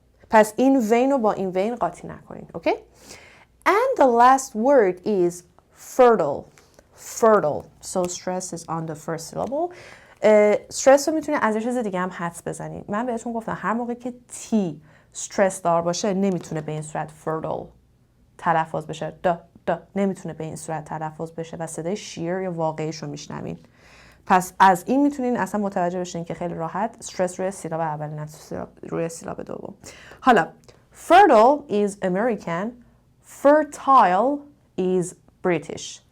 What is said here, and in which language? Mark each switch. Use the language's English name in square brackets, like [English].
[Persian] پس این وین رو با این وین قاطی نکنین. اوکی؟ [English] And the last word is fertile. So stress is on the first syllable. [Persian] stress رو میتونه از یه چیز دیگه هم حدس بزنید. من بهتون گفتم هر موقع که تی استرس دار باشه نمیتونه به این صورت fertile تلفظ بشه. نمیتونه به این صورت تلفظ بشه و صدای شیر یا واقعیش رو میشنوین. پس از این میتونین اصلا متوجه بشین که خیلی راحت استرس روی سیلاب اول نه روی سیلاب دوم. [English] حالا fertile is American, fertile is British.